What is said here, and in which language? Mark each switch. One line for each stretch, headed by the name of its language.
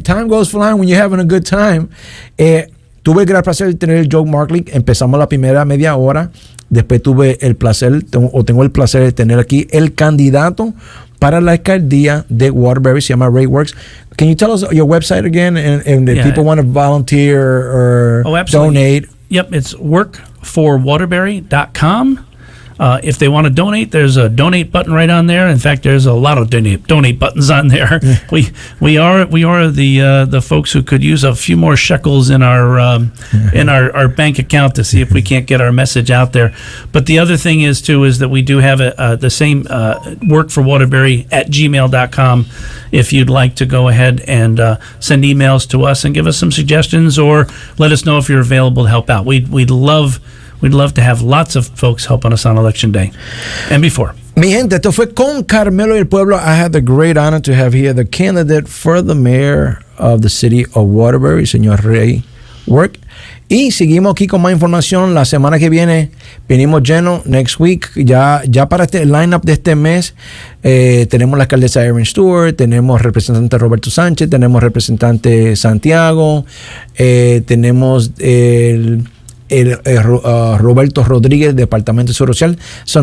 English: Time goes flying when you're having a good time.
Spanish: Tuve el gran placer de tener Joe Markley. Empezamos la primera media hora. Después tengo el placer de tener aquí el candidato para la alcaldía de Waterbury, se llama RateWorks.
English: Can you tell us your website again, and if people want to volunteer or donate? Yep, it's workforwaterbury.com. If they want to donate, there's a donate button right on there. In fact, there's a lot of donate buttons on there. We are the folks who could use a few more shekels in our bank account to see if we can't get our message out there. But the other thing is that we do have the same workforwaterbury@gmail.com. If you'd like to go ahead and send emails to us and give us some suggestions, or let us know if you're available to help out. We'd love to have lots of folks helping us on Election Day and before.
Spanish: Mi gente, esto fue Con Carmelo y el Pueblo.
English: I had the great honor to have here the candidate for the mayor of the city of Waterbury, señor Ray Work.
Spanish: Y seguimos aquí con más información. La semana que viene venimos llenos.
English: Next week,
Spanish: ya para el lineup de este mes, tenemos la alcaldesa Erin Stewart, tenemos representante Roberto Sánchez, tenemos representante Santiago, tenemos Roberto Rodríguez, Departamento de Seguridad Social.